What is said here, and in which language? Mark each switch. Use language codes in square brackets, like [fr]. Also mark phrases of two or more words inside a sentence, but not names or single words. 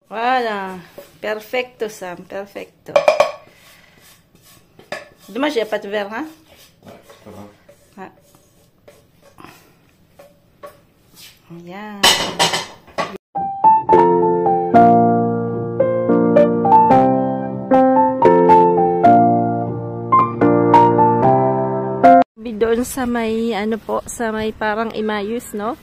[tl] Wala. Perfecto, Sam. Perfecto. [fr] Dommage, il n'y a pas de verre, hein? [tl] Ah. Ayan. Doon sa may, ano po, sa may parang Imayus, no?